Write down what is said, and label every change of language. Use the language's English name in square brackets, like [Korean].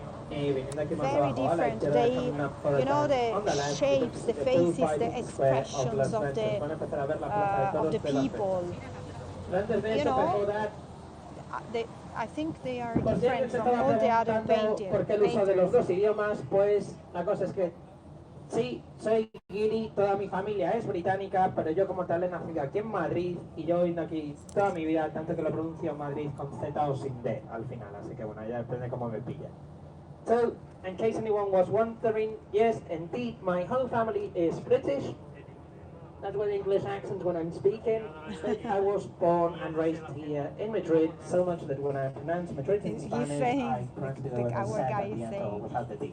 [English] Very different. You know, the shapes, the faces, the expressions of the people. You know, I think they are different from all the other painters. [Spanish] ¿Por qué el uso de los dos idiomas? Pues la cosa es que sí, soy guiri, toda mi familia es británica, pero yo como tal he nacido aquí en Madrid y yo he vivido aquí toda mi vida, tanto que lo pronuncio Madrid con Z o sin D al final, así que bueno, ya depende cómo me pilla. [English] So, in case anyone was wondering, yes, indeed, my whole family is British. That's with English accent when I'm speaking. But I was born and raised here in Madrid, so much that when I pronounce Madrid in Spanish, I pronounce it with a Z at the end or without the D.